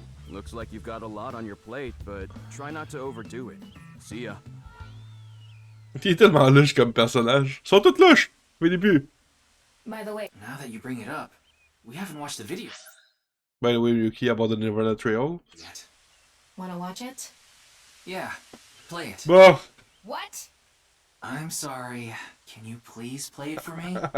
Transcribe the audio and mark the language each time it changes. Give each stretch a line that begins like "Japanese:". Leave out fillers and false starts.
English: Looks like you've got a lot on your plate, but try not to overdo it. See ya.
French: Il est tellement louche comme personnage. Ils sont tous louches au début.
English: By the way, Now that you bring it up, we haven't watched the video By the way, Ryuki about the Nirvana Trail. yet. wanna watch it? Yeah, play it.
French: Bon.
English: What? I'm sorry. Can you please play it for me?